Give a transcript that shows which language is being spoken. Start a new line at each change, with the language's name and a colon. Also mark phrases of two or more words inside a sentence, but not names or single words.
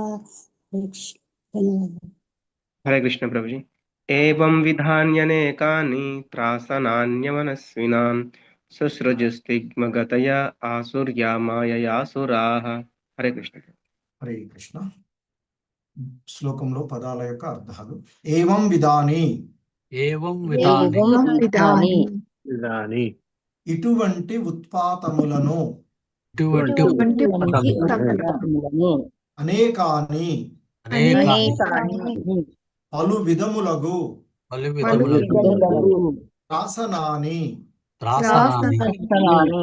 Sanskrit: హరే కృష్ణ ప్రభుజీ. ఏవం విధాన్యనేకాని త్రాసనాన్యమనస్వినాం ససృజుస్తిగ్మగతయా ఆసుర్యా మాయయాసురాః. హరే కృష్ణ. హరే కృష్ణ.
Telugu: శ్లోకంలో పదాల యొక్క అర్థాలు.
Sanskrit: ఏవం విధాని, ఏవం విధాని ఏవం విధాని విధాని
Telugu: ఇటువంటి ఉత్పాతములను, ఇటువంటి ఉత్పత్తములను
Sanskrit: అనేకాని అనేకాని
Telugu: పలు విధములగు పలు విధములకు
Sanskrit: శాసనాని త్రాసనాని